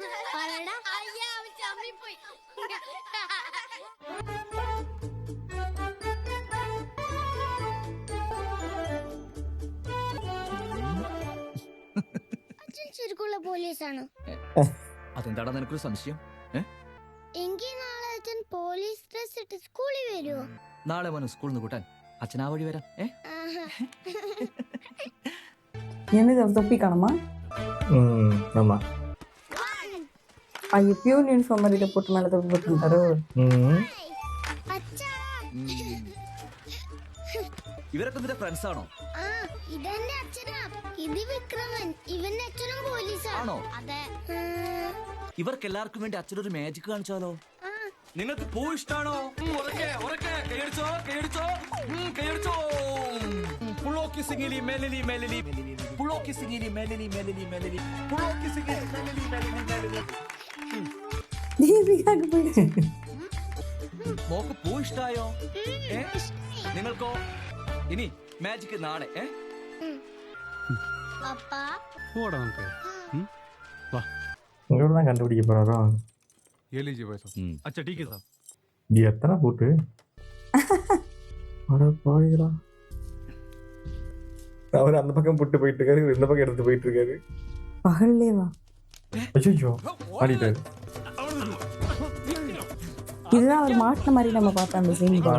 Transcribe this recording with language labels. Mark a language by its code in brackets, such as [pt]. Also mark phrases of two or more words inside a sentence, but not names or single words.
[ml] അച്ഛൻ ശരിക്കുള്ള പോലീസാണ്. അതെന്താടാ നിനക്കൊരു സംശയം? എങ്കിൽ നാളെ അച്ഛൻ [en] police dress [ml] ഇട്ട് സ്കൂളിൽ വരുമോ? നാളെ മോനെ സ്കൂളിൽ നിന്ന് കൂട്ടാൻ അച്ഛൻ ആ വഴി വരാം. [ta] என்னது அவர் தொப்பி காணுமா? ஆமா. ஐயோ, [en] peon uniform [ta] மாதிரி போட்டு மேலே தொப்பி போட்டுருந்தாரோ. [ml] ഇവരൊക്കെ നിന്റെ ഫ്രണ്ട്സ് ആണോ? ഇതെന്റെ അച്ഛനാ. ഇത് വിക്രമൻ. ഇവന്റെ അച്ഛനും പോലീസാണോ? അതെ. ഇവർക്ക് എല്ലാവർക്കും വേണ്ടി അച്ഛനൊരു മാജിക് കാണിച്ചാലോ? നിങ്ങൾക്ക് പൂ ഇഷ്ടാണോ? പുളോക്കി സിംഗിലി മെലലി മെലലി പുളോക്കി സിംഗിലി മെലലി മെലലി മെലലി പുളോക്കി സിംഗിലി മെലലി മെലലി മെലലി. മോക്ക് പൂ ഇഷ്ടായോ? നിങ്ങൾക്കോ? ഇനി മാജിക് നാളെ. പോടാ നമുക്ക്. [ta] உங்களோட தான் கண்டுபிடிக்க போறாரோ? [hi] ये लीजिए भाई साहब. अच्छा ठीक है साहब. [ta] இது எத்தனை போட்டு? அட பாவிகளா. அவர் அந்த பக்கம் புட்டு போயிட்டு இருக்காரு, இவர் இந்த பக்கம் எடுத்து போயிட்டு இருக்காரு. பகல்லேவா? ஐயோ, ஆடிட்டாரு. இதுதான் அவர் மாட்டின மாதிரி நம்ம பார்த்தோம் அந்த சீன்.